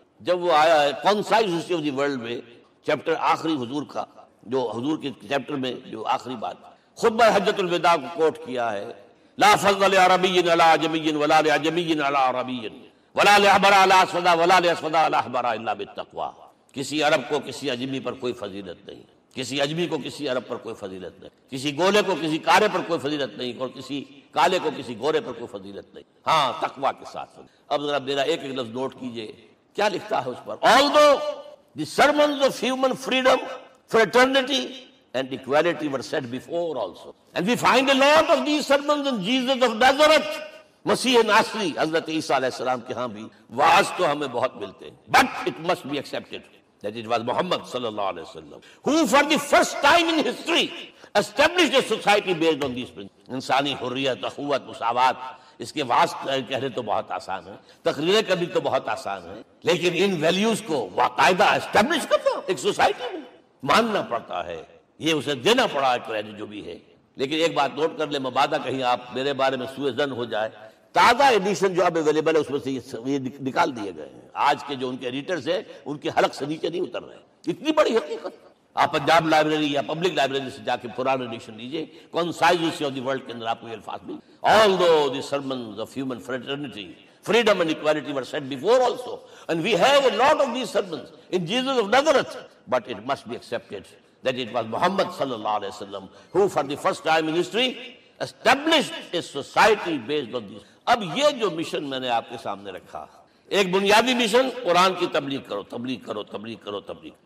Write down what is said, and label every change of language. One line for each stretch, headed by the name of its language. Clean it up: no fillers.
Urdu: جب وہ آیا ہے concise history of the world میں چیپٹر آخری حضور کا، جو حضور کے چیپٹر میں جو آخری بات خطبہ حجۃ الوداع کو کوٹ کیا ہے،
Arabic: لا فضل لعربی علی عجمی ولا لعجمی علی عربی ولا لأحمر علی اسود ولا لأسود علی احمر الا بالتقوی.
Urdu: کسی عرب کو کسی اجمی پر کوئی فضیلت نہیں، کسی اجمی کو کسی عرب پر کوئی فضیلت نہیں، کسی گولے کو کسی کارے پر کوئی فضیلت نہیں، اور کسی کالے کو کسی گورے پر کوئی فضیلت نہیں، ہاں تقوی کے ساتھ. اب ذرا میرا ایک ایک لفظ نوٹ کیجئے کیا لکھتا ہے اس پر.
English: Although the sermons of human freedom, fraternity and equality were said before also, and we find a lot of these sermons in Jesus of Nazareth,
Urdu: مسیح ناصری حضرت عیسیٰ علیہ السلام کے ہاں بھی واعظ تو ہمیں بہت ملتے ہیں.
English: But it must be accepted that it was Muhammad sallallahu alaihi wasallam who for the first time in history established a society based on these principles.
Urdu: انسانی حریت، اخوت، مساوات، اس کے واعظ کہنے تو بہت آسان ہے، تقریریں کرنی تو بہت آسان ہے، لیکن ان ویلیوز کو باقاعدہ اسٹیبلش کرنا ایک سوسائٹی میں ماننا پڑتا ہے. یہ اسے دینا پڑا ہے کریڈٹ جو بھی ہے. لیکن ایک بات نوٹ کر لیں، مبادہ کہیں آپ میرے بارے میں سوء ظن ہو جائے، تازہ ایڈیشن جو اب اویلیبل ہے اس میں سے یہ نکال دیے گئے ہیں. آج کے جو ان کے ایڈیٹرز ہیں ان کے حلق سے نیچے نہیں اتر رہے. اتنی بڑی حقیقت. آپ پنجاب لائبریری یا پبلک لائبریری سے جا کے پرانا ایڈیشن لیجیے، concise history of the world کے اندر آپ کو یہ الفاظ ملیں.
English: Although the sermons of human fraternity, freedom and equality were said before also, and we have a lot of these sermons in Jesus of Nazareth, but it must be accepted that it was Muhammad sallallahu alaihi wasallam who for the first time in history established a society based on these.
Urdu: اب یہ جو mission میں نے آپ کے سامنے رکھا، ایک بنیادی مشن قرآن کی تبلیغ کرو، تبلیغ کرو، تبلیغ کرو، تبلیغ.